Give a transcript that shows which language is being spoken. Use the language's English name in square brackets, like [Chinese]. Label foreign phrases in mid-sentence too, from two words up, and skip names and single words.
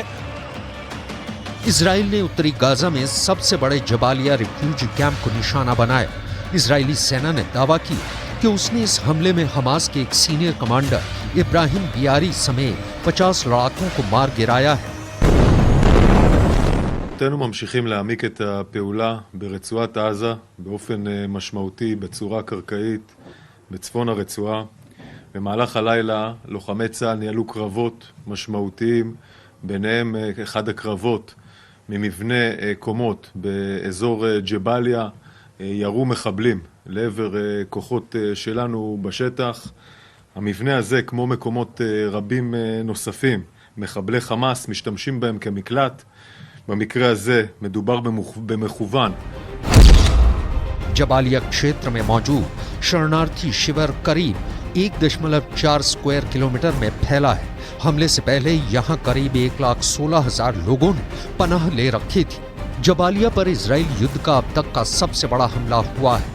[Hindi] इजराइल ने उत्तरी गाजा में सबसे बड़े जबालिया [English] refugee camp [Hindi] को निशाना बनाया। इजरायली सेना ने दावा किया कि उसने इस हमले में हमास के एक [English] senior commander [Hindi] इब्राहिम बियारी समेत 50 लड़ाकों को मार गिराया है। [Hebrew] אנו ממשיכים להעמיק את הפעולה ברצועת עזה באופן משמעותי בצורה קרקעית בצפון הרצועה. במהלך הלילה לוחמי צה"ל ניהלו קרבות משמעותיים, ביניהם אחד הקרבות ממבנה קומות באזור ג'באליה. ירו מחבלים לעבר כוחות שלנו בשטח. המבנה הזה, כמו מקומות רבים נוספים, מחבלי חמאס משתמשים בהם כמקלט. במקרה הזה מדובר במכוון. [Hindi] जबालिया क्षेत्र में मौजूद शरणार्थी शिविर करीब 1.4 [English] square kilometer [Hindi] में फैला है। हमले से पहले यहाँ करीब 1,16,000 लोगों ने पनाह ले रखी थी। जबालिया पर इजराइल युद्ध का अब तक का सबसे बड़ा हमला हुआ है।